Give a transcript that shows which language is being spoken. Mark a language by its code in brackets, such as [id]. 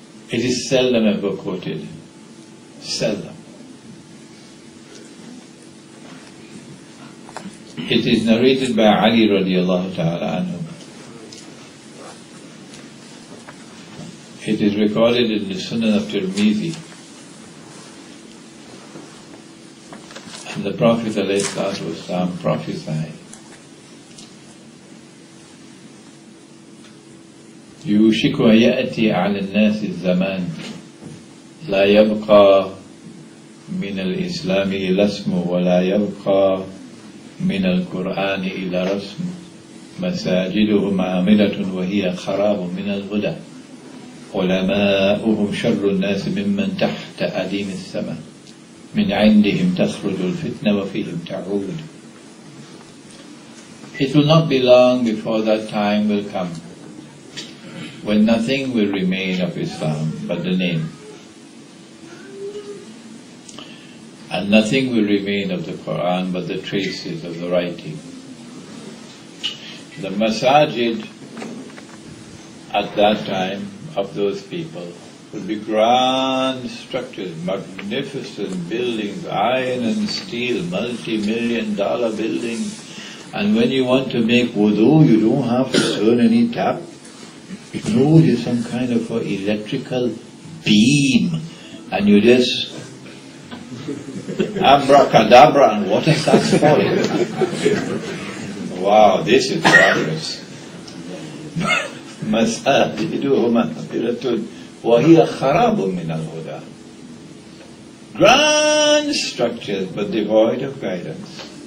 [en] It is seldom ever quoted. Seldom. It is narrated by Ali radiallahu ta'ala anhu. It is recorded in the Sunan of Tirmidhi. And the Prophet alayhi salatu wasalam prophesied, [ar] يوشك أن يأتي على الناس الزمان لا يبقى من الإسلام إلا اسمه ولا يبقى من القرآن إلا رسم مساجدهم عاملة وهي خراب من الهدى علماؤهم شر الناس ممن تحت أديم السماء من عندهم تخرج الفتنة وفيهم تعود. [en] It will not be long before that time will come when nothing will remain of Islam but the name, and nothing will remain of the Quran but the traces of the writing. The masajid at that time of those people would be grand structures, magnificent buildings, iron and steel, multi-million-dollar buildings, and when you want to make wudu, you don't have to turn any tap. No, there's some kind of electrical beam, and you just abracadabra and water starts falling. Wow, this is progress. [ar] مساجدهم مغفرة وهي خراب من الهدى. [en] Grand structures but devoid of guidance.